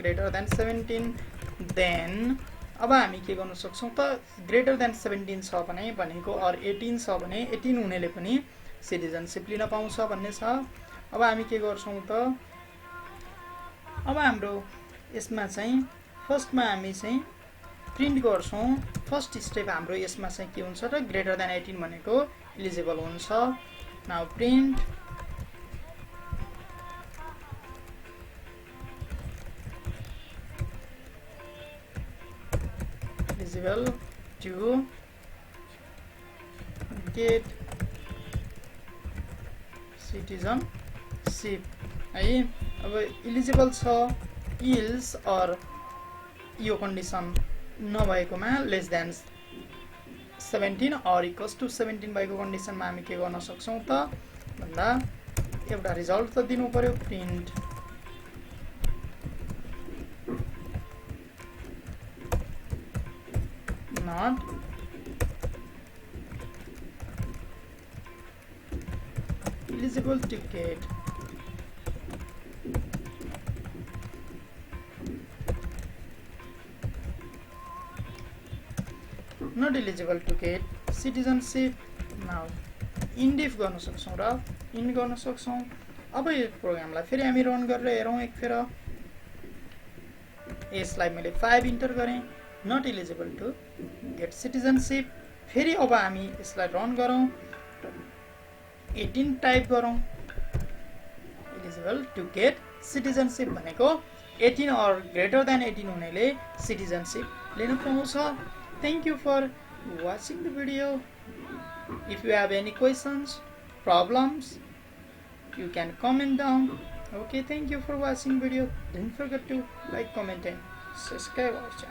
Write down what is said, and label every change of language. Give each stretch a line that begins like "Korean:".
Nepali: Greater than 17 then अब हामी के गर्न सक्छौं त, ग्रेटर देन 17 छ भने भनेको और 18 छ भने 18 हुनेले पनि सिटिजनशिप लिन पाउँछ भन्ने छ। अब हामी के गर्छौं त, अब हाम्रो यसमा चाहिँ फर्स्टमा हामी चाहिँ प्रिन्ट गर्छौं। फर्स्ट स्टेप हाम्रो यसमा चाहिँ के हुन्छ त, ग्रेटर देन 18 भनेको एलिजिबल हुन्छ।
English: Now print eligible to get citizenship है।
Nepali: अब एलिजिबल छ इल्स और यो कन्डिसन नभएकोमा लेस देन 17 और इक्वल्स टु 17 भएको कन्डिसनमा हामी के गर्न सक्छौं त भन्दा एउटा रिजल्ट त दिनु पर्यो।
English: Print not eligible to get not eligible to get citizenship।
Nepali: now इन्डिफ गर्न सक्छौं र इन गर्न सक्छौं। अब यो प्रोग्रामलाई फेरि हामी रन गरेर हेरौं एक फेर। यसलाई मैले 5 इन्टर गरे,
English: not eligible to get citizenship।
Nepali: फेरि अब हामी यसलाई रन गरौं, 18 टाइप गरौं।
English: eligible to get citizenship
Nepali: भनेको 18 और ग्रेटर देन 18 हुनेले सिटिजनशिप लिन पाउँछ।
English: Thank you for watching the video. If you have any questions, problems, you can comment down. Okay, thank you for watching video. Don't forget to like, comment and subscribe our channel.